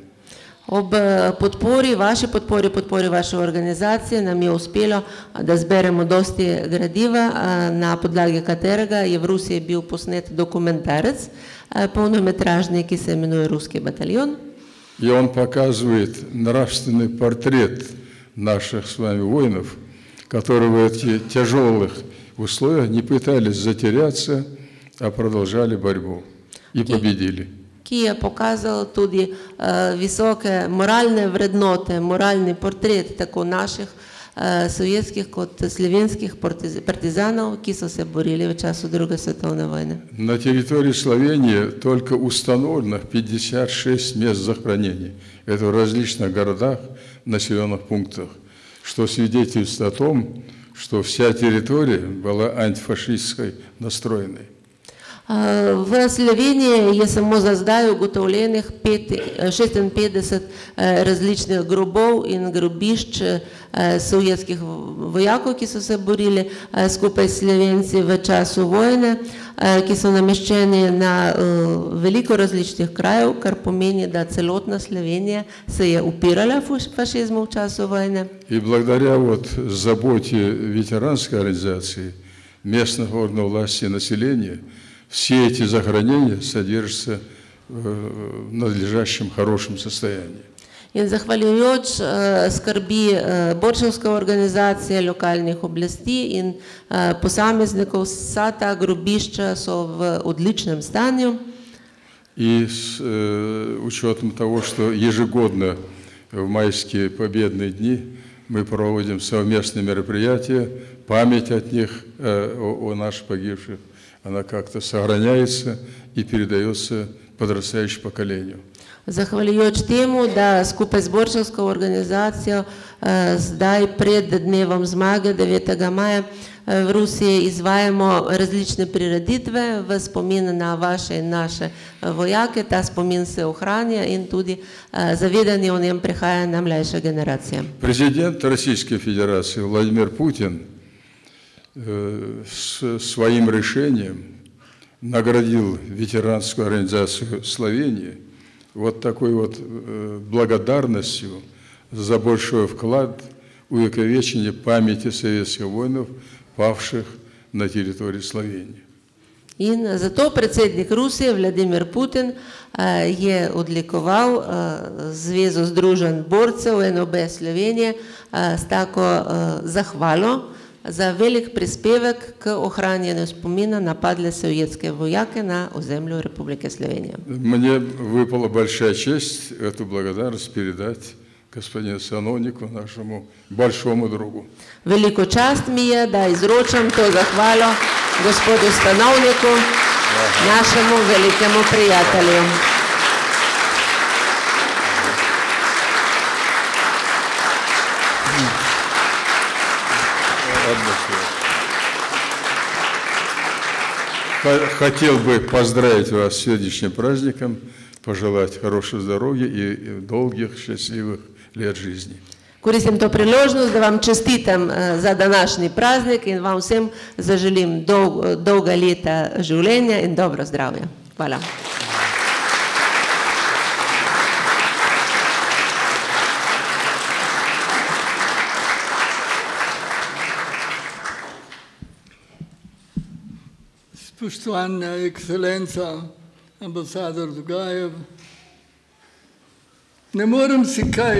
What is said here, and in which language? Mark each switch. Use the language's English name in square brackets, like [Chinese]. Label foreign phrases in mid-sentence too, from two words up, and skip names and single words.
[Slovenian] Ob podpori, vaši podpori, podpori vaše organizacije nam je uspelo, da zberemo dosti gradiva, na podlagi katerega je v Rusiji bil posnet dokumentarec, polnometražni, ki se imenuje Ruski bataljon. [Russian] И он показывает нравственный портрет наших с вами воинов, которые в этих тяжелых условиях не пытались затеряться, а продолжали борьбу и победили. [Slovenian] Ki je pokazal tudi visoke moralne vrednote, moralni portret tako naših sovjetskih kot slovenskih partizanov, ki so se borili v času Druge svetovne vojne. [Russian] На территории Словении только установлено 56 мест захоронений. Это в различных городах, населенных пунктах, что свидетельствует о том, что вся территория была антифашистской настроенной. [Slovenian] V Sloveniji je samo za zdaj ugotovljenih 56 različnih grobov in grobišč sovjetskih vojakov, ki so se borili skupaj s Slovenci v času vojne, ki so nameščeni na veliko različnih krajev, kar pomeni, da celotna Slovenija se je upirala fašizmu v času vojne. [Russian] И благодаря заботе ветеранской организации, местных органов власти и населения, все эти захоронения содержатся в надлежащем хорошем состоянии. [Slovenian] In zahvaljujoč skrbi borčevske organizacije, lokalnih oblasti in posameznikov, vsa ta grobišča so v odličnem stanju. [Russian] И с учетом того, что ежегодно в майские победные дни мы проводим совместные мероприятия, память от них, о наших погибших, она как-то сохраняется и передается подрастающему поколению. [Slovenian] Zahvaljujoč temu, da skupaj z borčevsko organizacijo zdaj pred dnevom zmage 9. maja v Rusiji izvajamo različne prireditve v spomin na vaše in naše vojake. Ta spomin se ohranja in tudi zavedanje o njem prehaja na mlajše generacije. [Russian] Президент Российской Федерации Владимир Путин своим решением наградил ветеранскую организацию Словении вот такой вот благодарностью за большой вклад в увековечение памяти советских воинов, павших на территории Словении. [Slovenian] In zato predsednik Rusije Vladimir Putin je odlikoval Zvezo združenj borcev NOB Slovenije s tako zahvalo za velik prispevek k ohranjanju spomina na padle sovjetske vojake na ozemlju Republike Slovenije. [Russian] Мне выпала большая честь эту благодарность передать господину сановнику, нашему большому другу. [Slovenian] Veliko čast mi je, da izročam to zahvalo gospodu stanovniku, našemu velikemu prijatelju. [Russian] Хотел бы поздравить вас с сегодняшним праздником, пожелать хорошего здоровья и долгих, счастливых лет жизни. [Slovenian] Koristim to priložnost, da vam čestitam za današnji praznik in vam vsem zaželim dolga leta življenja in dobro zdravje. Hvala. Spoštovana ekscelenca, ambasador Dugajev, ne morem si kaj,